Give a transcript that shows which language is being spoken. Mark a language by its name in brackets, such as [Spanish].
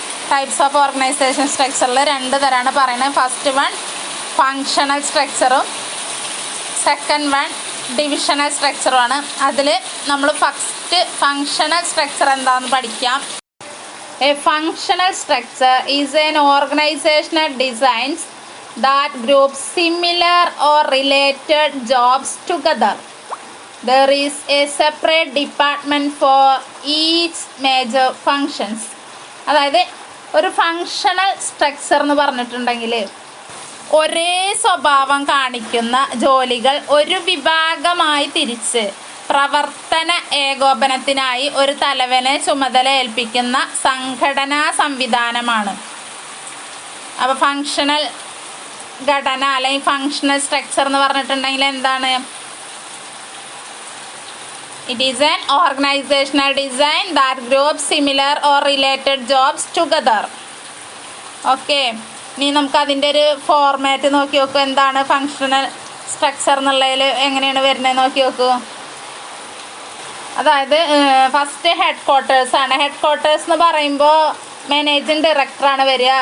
[Malayalam] Types of organisation സ്ട്രക്ചറിൽ രണ്ട് തരമാണ് പറയുന്നത്. First one functional സ്ട്രക്ചറും second one divisional സ്ട്രക്ചറുമാണ്. അതിൽ നമ്മൾ ഫസ്റ്റ് ഫങ്ഷണൽ സ്ട്രക്ചർ എന്താണെന്ന് പഠിക്കാം. [English] A functional structure is an organizational designs that group similar or related jobs together. There is a separate department for each major functions. [Malayalam] അതായത് ഒരു functional structure എന്ന് പറഞ്ഞിട്ടുണ്ടെങ്കിൽ ഒരേ സ്വഭാവം കാണിക്കുന്ന ജോലികൾ ഒരു വിഭാഗമായി തിരിച്ച് പ്രവർത്തന ഏകോപനത്തിനായി ഒരു തലവനെ ചുമതല ഏൽപ്പിക്കുന്ന സംഘടനാ സംവിധാനമാണ്. അപ്പോൾ ഫങ്ഷണൽ ഘടന അല്ലെങ്കിൽ ഫങ്ഷണൽ സ്ട്രക്ചർ എന്ന് പറഞ്ഞിട്ടുണ്ടെങ്കിൽ എന്താണ്? [English] It is an organizational design that groups similar or related jobs together. [Malayalam] Okay, ഇനി നമുക്ക് അതിൻ്റെ ഒരു ഫോർമാറ്റ് നോക്കി നോക്കൂ. എന്താണ് ഫങ്ഷണൽ സ്ട്രക്ചർ എന്നുള്ളതിൽ എങ്ങനെയാണ് വരുന്നത് നോക്കി നോക്കൂ. അതായത് ഫസ്റ്റ് ഹെഡ് ക്വാർട്ടേഴ്സാണ്. ഹെഡ് ക്വാർട്ടേഴ്സ് എന്ന് പറയുമ്പോൾ മാനേജിങ് ഡയറക്ടറാണ് വരിക.